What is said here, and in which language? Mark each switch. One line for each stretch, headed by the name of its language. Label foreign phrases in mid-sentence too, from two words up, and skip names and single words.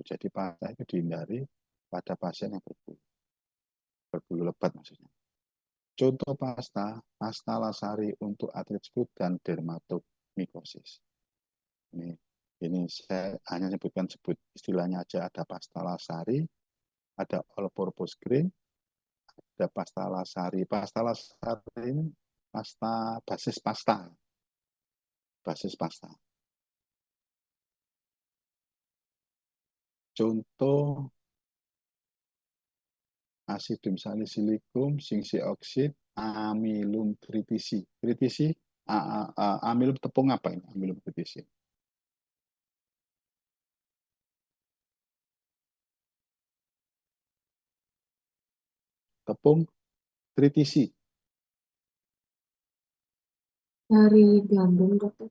Indonesian: Jadi pasta itu dihindari pada pasien yang berbulu. Berbulu lebat maksudnya. Contoh pasta, pasta lasari untuk arthritis dan dermatomycosis. Ini saya hanya sebut istilahnya aja, ada pasta lasari, ada
English: all purpose cream,
Indonesian: ada pasta lasari. Pasta lasari ini pasta basis pasta. Basis pasta. Contoh
Latin: asidum salisilicum,
Indonesian: singsi oksid,
Latin: amilum tritisi.
Indonesian: Tritisi, amilum tepung apa ini?
Latin: Amilum tritisi.
Indonesian: Tepung tritisi. Dari gandum, dokter.